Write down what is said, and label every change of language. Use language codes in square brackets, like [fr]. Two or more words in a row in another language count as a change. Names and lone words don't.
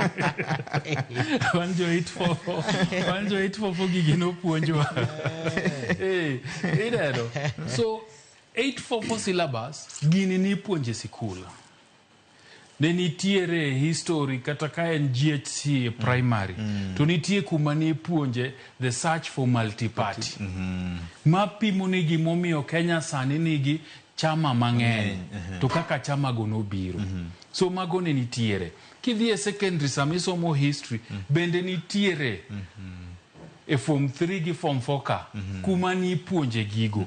[luo] Wanjo 844 gigi no puonjwa. Idero. So 844 syllabus gini ni puonje sikul. Ne nitiere history kata ka en GHC primary to nitie kuma ni puonje [en] the search for multi-party. [luo] Ma pimo ni gimomiyo Kenya sani nigi chama mang'eny to kaka chama go nobiro. So mago ne nitiere. Kidhi e secondary sama isomo history bende nitiere e form 3 gi form 4 ka kuma ni puonje gigo.